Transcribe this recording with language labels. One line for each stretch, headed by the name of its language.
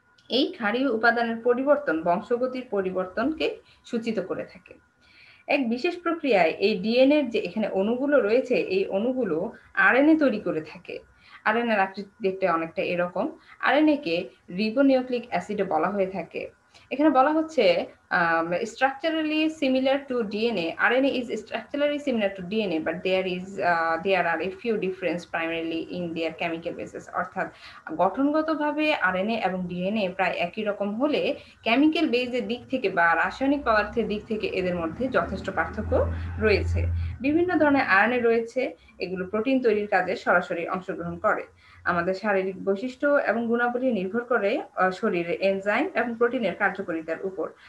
Bangla: এই ক্ষারীয় উপাদানের পরিবর্তন বংশগতির পরিবর্তনকে সূচিত করে থাকে। এক বিশেষ প্রক্রিয়ায় এই ডিএনএ এর যে এখানে অণুগুলো রয়েছে এই অণুগুলো আরএনএ তৈরি করে থাকে। আরএনএর আকৃতি দেখতে অনেকটা এরকম। আরএনএ কে রিবোনিউক্লিক অ্যাসিডও বলা হয়ে থাকে। এখানে বলা হচ্ছে
English: structurally similar to DNA. RNA is structurally similar to DNA, but there are a few difference primarily in their chemical basis.
Bangla: অর্থাৎ গঠনগতভাবে আরএনএ এবং ডিএনএ প্রায় একই রকম হলে কেমিক্যাল বেজের দিক থেকে বা রাসায়নিক পদার্থের দিক থেকে এদের মধ্যে যথেষ্ট পার্থক্য রয়েছে। বিভিন্ন ধরনের আরএনএ রয়েছে, এগুলো প্রোটিন তৈরির কাজে সরাসরি অংশগ্রহণ করে। আমাদের শারীরিক বৈশিষ্ট্য এবং গুণাবলী নির্ভর করে শরীরে এনজাইম এবং প্রোটিনের কার্যকারিতার উপর।